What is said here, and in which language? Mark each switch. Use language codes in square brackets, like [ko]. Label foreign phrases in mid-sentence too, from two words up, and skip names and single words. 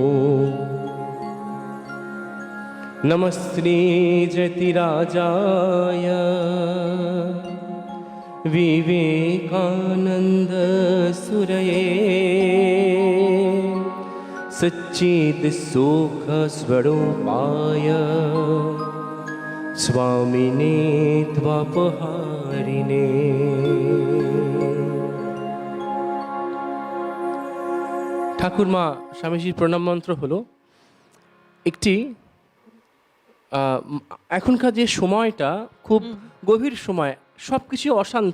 [sa] नमस्ते जतिराजाय विवेकानंद सुरये सच्चिद सुख स्वरूपाय स्वामिने त्वापहारिणे। [bn] ঠাকুর মা স্বামীজির প্রণাম মন্ত্র হলো একটি, এখনকার যে সময়টা খুব গভীর সময়, সবকিছু অশান্ত,